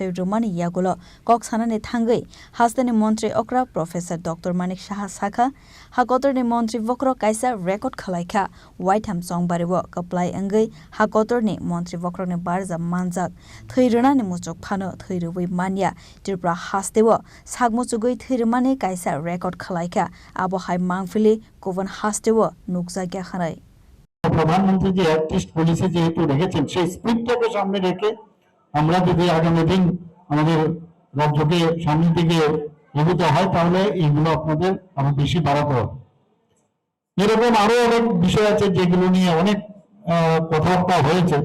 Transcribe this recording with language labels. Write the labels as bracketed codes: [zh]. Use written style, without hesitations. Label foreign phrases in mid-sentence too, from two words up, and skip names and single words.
[trp] रुमाने यागुलो ककसानाने थांगै हास्तेनि मन्त्री अक्रा प्रोफेसर डॉक्टर मानिक साहा साखा हाकतरनि मन्त्री वक्रक काइसा रेकर्ड खलाइखा वाइट हाम संगबारेव कप्लाइ अंगै हाकतरनि मन्त्री वक्रकनि बारजा मानजाक थैरनानि मुचुक फानो थैरुबै मानिया त्रिपुरा हास्तेव सागमुचुगै थैरमाने काइसा रेकर्ड खलाइखा आबहाय मांगफिलि गुबुन हास्तेव नुकजागिया खानाय [bn] প্রধানমন্ত্রী যে অ্যাক্টিস্ট পলিসি যেহেতু রেখেছেন সেই স্পিরিটটাকে সামনে রেখে আমরা যদি আগামী দিন আমাদের রাজ্যকে সামনের দিকে এগোতে হয় তাহলে এগুলো আপনাদের আরো বেশি বাড়াতে হবে। এরকম আরো অনেক বিষয় আছে যেগুলো নিয়ে অনেক কথাবার্তা হয়েছে।